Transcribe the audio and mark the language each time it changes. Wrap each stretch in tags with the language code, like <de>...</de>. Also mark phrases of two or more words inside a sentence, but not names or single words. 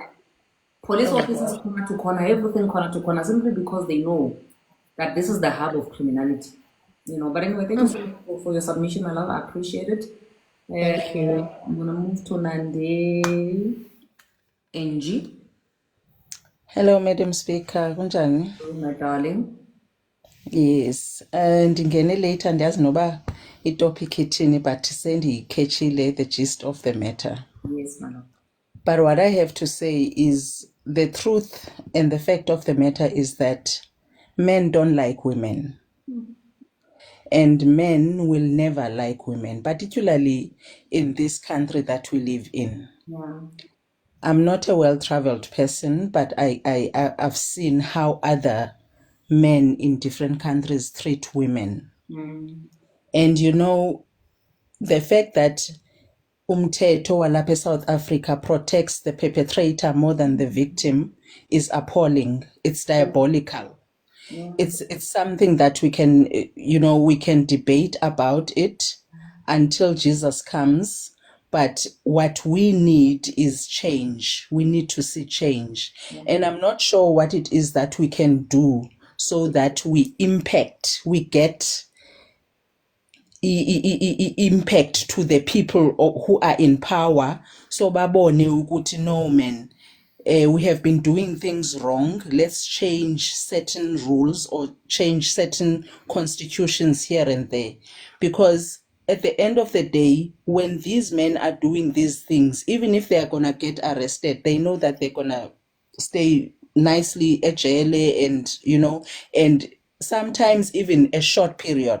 <en>Police officers corner to corner, everything corner to corner, simply because they know that this is the hub of criminality. You know, but anyway, thank you so much for your submission, my love. I appreciate it. Thank you. I'm gonna move to Nande NG. Hello, Madam Speaker. Kunjani? My darling. Yes.</en> <xh>Ndingene later ndiyazi noba itopic ithini, but sendiyicatchile</xh> <en>the gist of the matter. Yes, my love. But what I have to say is the truth and the fact of the matter is that men don't like women. And men will never like women, particularly in this country that we live in. Yeah. I'm not a well-traveled person, but I've seen how other men in different countries treat women. And you know, the fact that</en> <xh>umthetho walapha eSouth Africa</xh> <en>protects the perpetrator more than the victim is appalling. It's diabolical. It's something that we can debate about it until Jesus comes. But what we need is change. We need to see change. And I'm not sure what it is that we can do so that we get impact to the people who are in power. So</en> <xh>babone ukuthi</xh> <en>no man, we have been doing things wrong. Let's change certain rules or change certain constitutions here and there. Because at the end of the day, when these men are doing these things, even if they are going to get arrested, they know that they're going to stay nicely at jail and sometimes even a short period.</en>